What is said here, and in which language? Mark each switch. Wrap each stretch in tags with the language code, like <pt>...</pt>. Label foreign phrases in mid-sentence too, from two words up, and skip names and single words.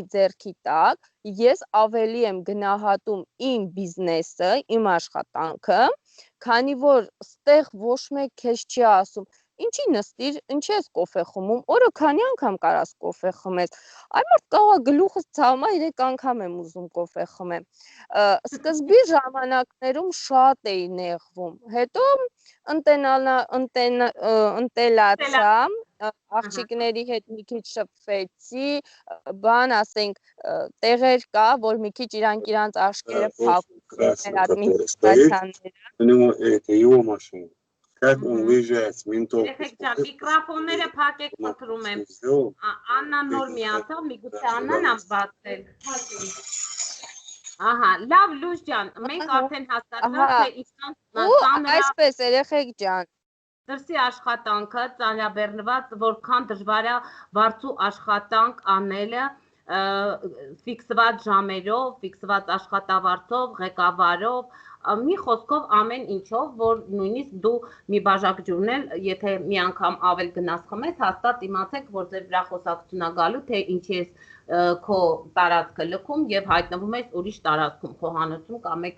<hy>ձեռքի տակ, ես ավելի եմ գնահատում իմ բիզնեսը, իմ աշխատանքը, քանի որ ստեղ ոչ մեկ քեզ չի ասում, ինչի նստիր, ինչի ես կոֆե խմում, օրը քանի անգամ կարաս կոֆե խմես, այ մարդ կաղա գլուխս ցավմա 3 անգամ եմ ուզում կոֆե խմեմ, սկզբի ժամանակներում շատ էի նեղվում, հետո ընտելացա, աղջիկների հետ մի քիչ շփվեցի, բան ասենք տեղեր կա, որ մի քիչ իրանք աշկերը փակում</hy> <ru>администрация. Как он выезжает с ментов.</ru> <hy>Միկրոֆոնները փակեք խնդրում եմ։ Աննան նոր միացավ, միգուցե Աննան բացել։ Ահա, լավ Լուս ջան, մենք արդեն հասկացանք, թե ինչքան ծանր է այսպես երեխեք ջան։ Դրսի աշխատանքը ծանրաբեռնված, որքան դժվար է բարձու աշխատանք անելը ֆիքսված ժամերով, ֆիքսված աշխատավարձով, ղեկավարով, մի խոսքով ամեն ինչով, որ նույնիսկ դու մի բաժակ ջուրն էլ, եթե մի անգամ ավել գնաս խմես, հաստատ իմացեք, որ ձեր վրա խոսակցություն է գալու, թե ինչի ես քո տարածքը լքում եւ հայտնվում ես ուրիշ տարածքում, խոհանոցում կամ մեկ</hy>